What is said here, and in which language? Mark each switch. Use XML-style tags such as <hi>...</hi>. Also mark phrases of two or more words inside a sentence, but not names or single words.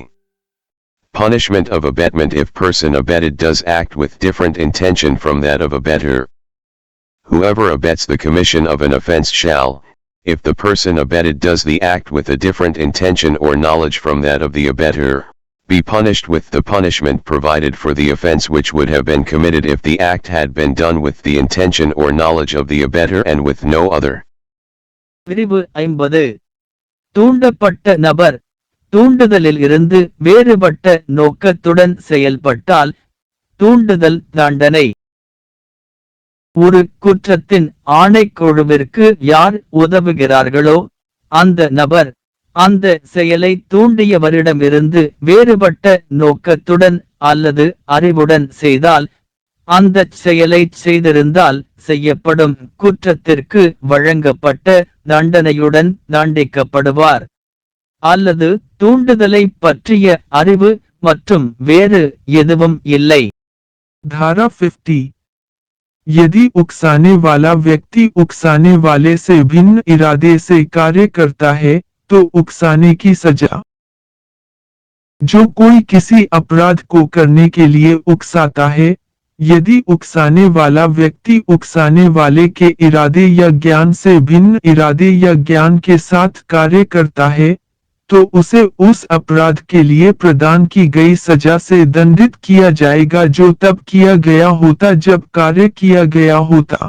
<en>Punishment of abetment. If person abetted does act with different intention from that of abettor, whoever abets the commission of an offense shall, if the person abetted does the act with a different intention or knowledge from that of the abettor, be punished with the punishment provided for the offense which would have been committed if the act had been done with the intention or knowledge of the abettor and with no other.</en> <ta>பிரிவு 50. தூண்டப்பட்ட நபர் தூண்டுதலில் இருந்து வேறுபட்ட நோக்கத்துடன் செயல்பட்டால் தூண்டுதல் தண்டனை. ஒரு குற்றத்தின் ஆணைக்குழுவிற்கு யார் உதவுகிறார்களோ அந்த நபர் அந்த செயலை தூண்டியவரிடமிருந்து வேறுபட்ட நோக்கத்துடன் அல்லது அறிவுடன் செய்தால், அந்த செயலை செய்திருந்தால் செய்யப்படும் குற்றத்திற்கு வழங்கப்பட்ட தண்டனையுடன் தண்டிக்கப்படுவார். அல்லது தூண்டுதலை பற்றிய அறிவு மற்றும் வேறு எதுவும் இல்லை.</ta> <hi>धारा 50. यदि उकसाने वाला व्यक्ति उकसाने वाले से भिन्न इरादे से कार्य करता है तो उकसाने की सजा। जो कोई किसी अपराध को करने के लिए उकसाता है, यदि उकसाने वाला व्यक्ति उकसाने वाले के इरादे या ज्ञान से भिन्न इरादे या ज्ञान के साथ कार्य करता है, तो उसे उस अपराध के लिए प्रदान की गई सजा से दंडित किया जाएगा जो तब किया गया होता जब कार्य किया गया होता।</hi>